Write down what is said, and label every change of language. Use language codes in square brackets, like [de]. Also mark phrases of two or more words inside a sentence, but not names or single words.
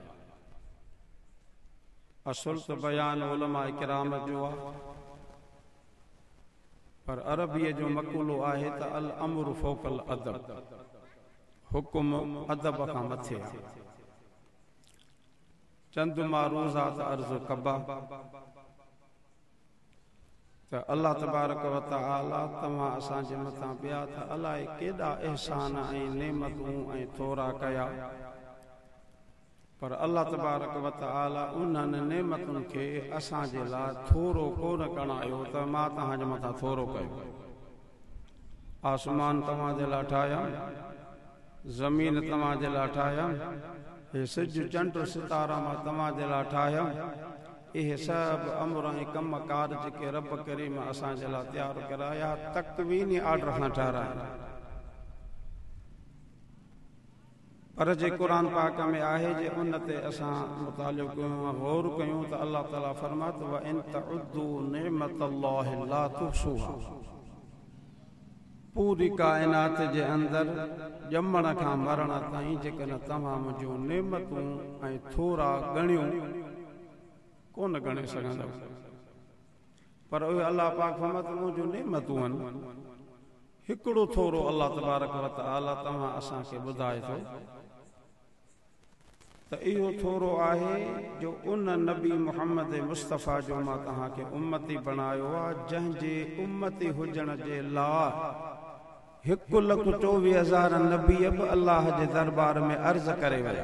[sd] असुल त बयान उलमा किराम जो आहे, पर अरबीअ जो मक़ूलो आहे त [ar] الأمر فوق الأدب, [sd] हुकुम अदब खां मथे आहे। चंद मारूज़ात अर्ज़ कबा त [ar] الله تبارك وتعالى [sd] तव्हां असांजे मथां ॿिया त अलाए केॾा एहसान ऐं नेमतूं ऐं थोरा कया, पर [ar] الله تبارك وتعالى [sd] उन्हनि नेमतुनि खे असांजे लाइ थोरो कोन कणायो त मां तव्हांजे मथां थोरो कयो। आसमान तव्हांजे लाइ ठाहिया, ज़मीन तव्हांजे लाइ ठाहिया, हे सिज चंड सितारा मां तव्हांजे लाइ ठाहिया। इहे सभु अमर ऐं कम कार जेके रब करीम असांजे लाइ तयारु कराया तकवीनी आर्डर खां ठहिराया। पर जे क़ुरान पाक में आहे जे उन ते असां मुतालियो कयूं, गौर कयूं त अल्लाह ताला फरमात [ar] وإن تعدوا نعمة الله لا تحصوها. [sd] पूरी कायनात जे अंदरि ॼमण खां मरण ताईं जेकॾहिं तव्हां मुंहिंजूं नेमतूं ऐं थोरा ॻणियूं कोन ॻणे सघंदव, पर उहे अल्लाह पाक फरमात मुंहिंजूं नेमतूं आहिनि। हिकिड़ो थोरो [ar] الله تبارك وتعالى [sd] तव्हां असांखे ॿुधाए थो त तो इहो थोरो आहे जो उन नबी मुहम्मद मुस्तफ़ा जो मां तव्हांखे उम्मती बणायो आहे जंहिंजे उम्मती हुजण जे लाइ 1,24,000 नबी बि अल्लाह जे दरबार में अर्ज़ करे विया।